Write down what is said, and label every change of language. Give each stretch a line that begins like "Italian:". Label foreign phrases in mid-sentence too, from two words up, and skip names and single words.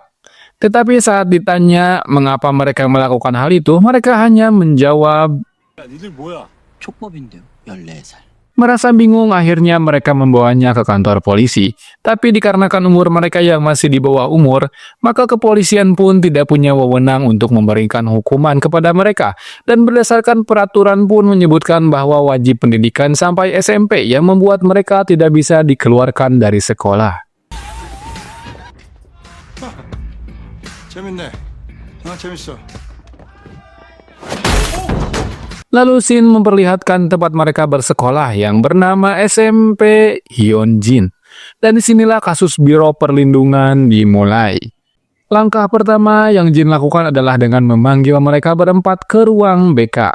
Indonesian: Tetapi saat ditanya mengapa mereka melakukan hal itu, mereka hanya menjawab,
Korean: 니들 뭐야? 촉법인데요. 14살.
Indonesian: merasa bingung. Akhirnya mereka membawanya ke kantor polisi. Tapi dikarenakan umur mereka yang masih di bawah umur, maka kepolisian pun tidak punya wewenang untuk memberikan hukuman kepada mereka. Dan berdasarkan peraturan pun menyebutkan bahwa wajib pendidikan sampai SMP yang membuat mereka tidak bisa dikeluarkan dari sekolah.
Korean: 재밌네. 재밌어.
Indonesian: Lalu Shin memperlihatkan tempat mereka bersekolah yang bernama SMP Hyunjin. Dan disinilah kasus Biro Perlindungan dimulai. Langkah pertama yang Jin lakukan adalah dengan memanggil mereka berempat ke ruang BK.